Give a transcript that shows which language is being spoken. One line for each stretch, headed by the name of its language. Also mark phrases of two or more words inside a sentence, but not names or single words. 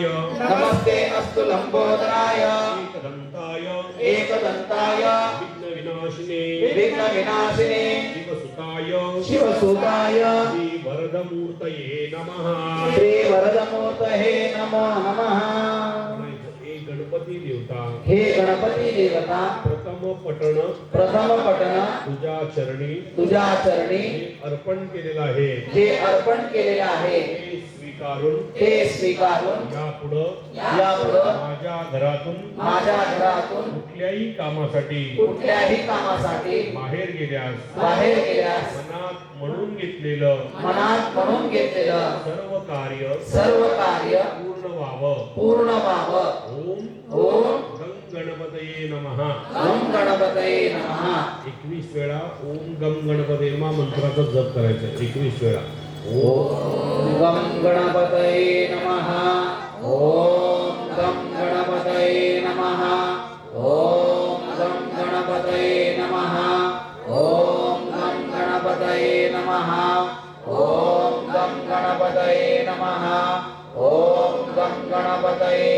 Sanskrit: नमस्ते अस्तु लम्बोदराय एकदन्ताय एकदन्ताय विघ्नविनाशिने विघ्नविनाशिने शिवसुताय शिवसुताय श्रीवरदमूर्तये नमः श्रीवरदमूर्तये नमो नमः
Marathi: हे गणपती देवता हे गणपती देवता प्रथम पठण प्रथम पठण तुझ्या चरणी तुझ्या चरणी हे अर्पण केलेलं आहे जे अर्पण केलेले आहे ते स्वीकारून ते स्वीकारून यापुढं यापुढं माझ्या घरातून माझ्या घरातून कुठल्याही कामासाठी कुठल्याही कामासाठी बाहेर गेल्यास बाहेर गेल्यास मनात म्हणून घेतलेलं मनात म्हणून घेतलेलं सर्व कार्य सर्व कार्य पूर्ण पूर्ण व्हाव पूर्ण व्हाव
Sanskrit: ओम ओम गं गणपतये नमः गं गणपतये नमः
Marathi: 21 वेळा
Sanskrit: ओम गं गणपतये नमः
Marathi: मंत्राचा जप करायचा 21 वेळा
Sanskrit: ओम गं गणपतये नमः ओम गं गणपतये नमः ओम गं गणपतये नमः ओम गं गणपतये नमः ओम गं गणपतये नमः ओम गं गणपतये